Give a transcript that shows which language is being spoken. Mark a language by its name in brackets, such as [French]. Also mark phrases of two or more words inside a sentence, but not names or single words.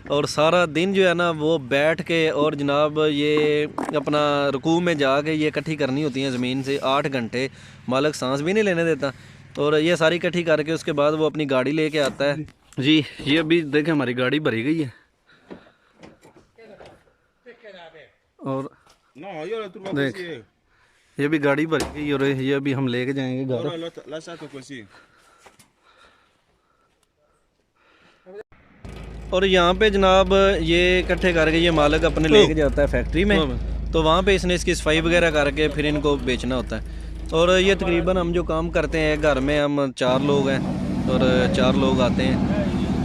[Hindi] और सारा दिन जो है ना वो बैठ के और जनाब ये अपना रुकू में जाके ये इकट्ठी करनी होती है ज़मीन से 8 घंटे। मालिक सांस भी नहीं लेने देता। और ये सारी इकट्ठी करके उसके बाद वो अपनी गाड़ी लेके आता है। जी ये अभी देखें हमारी गाड़ी भरी गई है। और [Italian] No, io lo trovo [Hindi] देख [Italian] così. [Hindi] ये भी गाड़ी भरी गई और ये अभी हम लेके जाएंगे घर। [Italian] Ora l'ho lasciato così. [Hindi] और यहाँ पे जनाब ये इकट्ठे करके ये मालिक अपने लेके जाता है फैक्ट्री में। तो वहाँ पे इसने इसकी सफाई वगैरह करके फिर इनको बेचना होता है। और ये तकरीबन हम जो काम करते हैं घर में, हम 4 लोग हैं और 4 लोग आते हैं।